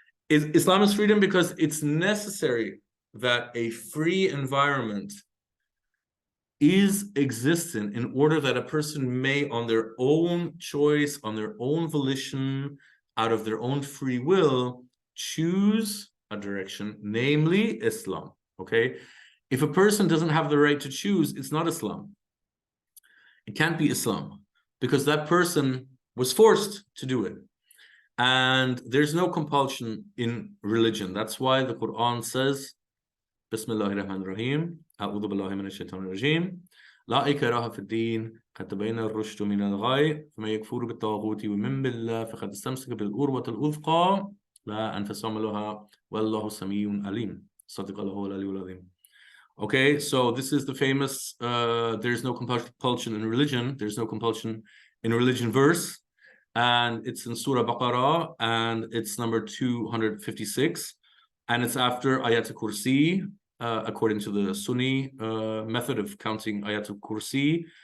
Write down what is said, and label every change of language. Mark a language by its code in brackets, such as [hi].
[en] Islam is freedom because it's necessary that a free environment is existent in order that a person may, on their own choice, on their own volition, out of their own free will, choose a direction, namely Islam, okay? If a person doesn't have the right to choose, it's not Islam. It can't be Islam because that person was forced to do it. And there's no compulsion in religion. That's why the Qur'an says, [ar] Bismillahir Rahmanir Rahim, A'udhu Billahi Minash Shaitanir Rajim, لا إكراه في الدين قد تبين الرشد من الغي فمن يكفر بالطاغوت ويؤمن بالله فقد استمسك بالعروة الوثقى لا انفصام لها والله سميع عليم صدق الله العلي العظيم. [en] Okay, so this is the famous there's no compulsion in religion, there's no compulsion in religion verse, and it's in Surah Baqarah, and it's number 256, and it's after Ayat al-Kursi. According to the Sunni method of counting Ayat al-Kursi.